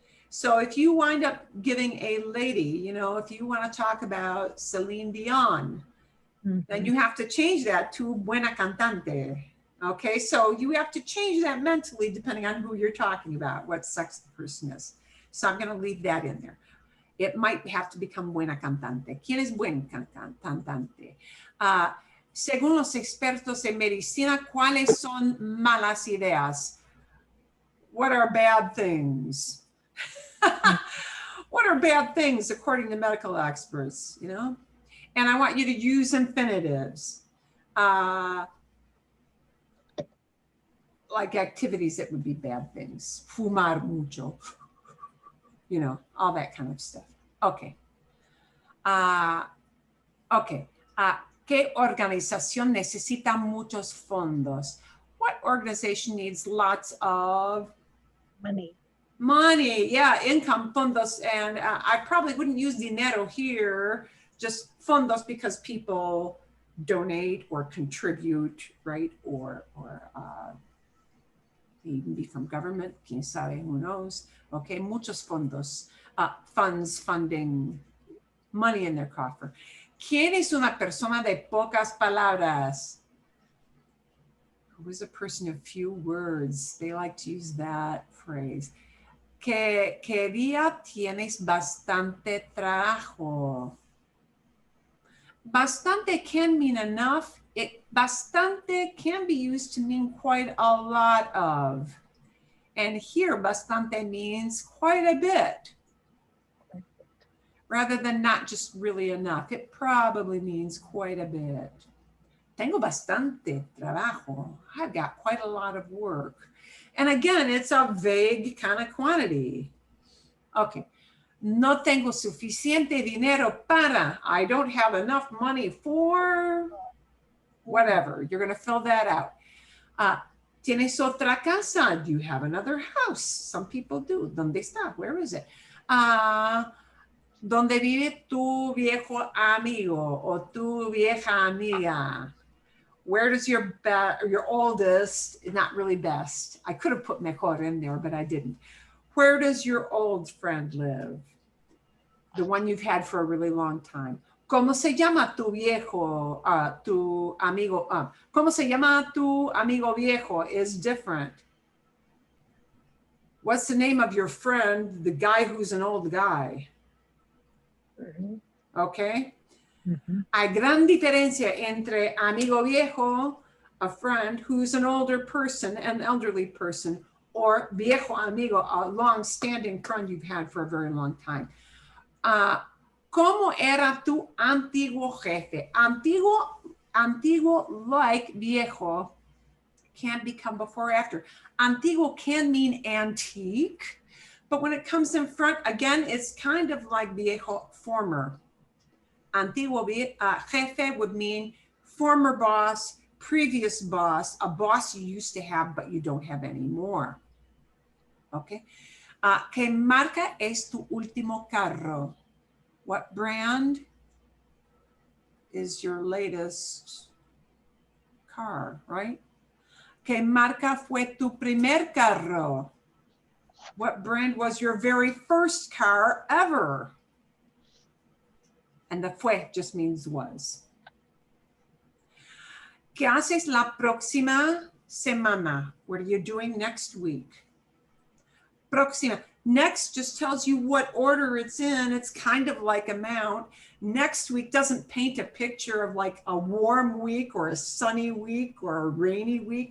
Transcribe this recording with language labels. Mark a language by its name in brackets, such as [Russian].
[English] So if you wind up giving a lady, you know, if you want to talk about Celine Dion, then you have to change that to [Spanish] buena cantante. [English] Okay, so you have to change that mentally depending on who you're talking about, what sex the person is. So I'm going to leave that in there. It might have to become [Spanish] buena cantante. ¿Quién es buen cantante? Según los expertos en medicina, ¿cuáles son malas ideas? [English] What are bad things? What are bad things according to medical experts, you know? And I want you to use infinitives. Like activities that would be bad things. [Spanish] Fumar mucho. [English] You know, all that kind of stuff. Okay. Okay. [Spanish] ¿Qué organización necesita muchos fondos? [English] What organization needs lots of money? Yeah, income, fondos. And I probably wouldn't use dinero here, just fondos, because people donate or contribute, right? Or They even be from government, [Spanish] quién sabe, [English] who knows. Okay, muchos fondos, funds, funding, money in their coffer. [Spanish] ¿Quién es una persona de pocas palabras? [English] Who is a person of few words? They like to use that phrase. [Spanish] ¿Qué día tienes bastante trabajo? [English] Bastante can mean enough. Bastante can be used to mean quite a lot of. And here, bastante means quite a bit. Rather than not just really enough. It probably means quite a bit. [Spanish] Tengo bastante trabajo. [English] I've got quite a lot of work. And again, it's a vague kind of quantity. Okay. [Spanish] No tengo suficiente dinero para. [English] I don't have enough money for whatever. You're going to fill that out. [Spanish] ¿Tienes otra casa? [English] Do you have another house? Some people do. [Spanish] ¿Dónde está? [English] Where is it? [Spanish] ¿Dónde vive tu viejo amigo o tu vieja amiga? [English] Where does your oldest, not really best, I could have put mejor in there, but I didn't. Where does your old friend live? The one you've had for a really long time. [Spanish] ¿Cómo se llama tu viejo, tu amigo? ¿Cómo se llama tu amigo viejo [English] is different. What's the name of your friend, the guy who's an old guy? Okay. [Spanish] Hay gran diferencia entre amigo viejo, [English] a friend who's an older person, an elderly person, or [Spanish] viejo amigo, [English] a long-standing friend you've had for a very long time. [Spanish] ¿Cómo era tu antiguo jefe? [English] Antiguo, like viejo, can become before or after. Antiguo can mean antique, but when it comes in front, again, it's kind of like viejo, former. Antiguo jefe would mean former boss, previous boss, a boss you used to have, but you don't have anymore. Okay. [Spanish] ¿Qué marca es tu último carro? [English] What brand is your latest car, right? [Spanish] ¿Qué marca fue tu primer carro? [English] What brand was your very first car ever? And the fue just means was. [Spanish] ¿Qué haces la próxima semana? [English] What are you doing next week? Próxima. Next just tells you what order it's in. It's kind of like amount. Next week doesn't paint a picture of like a warm week or a sunny week or a rainy week.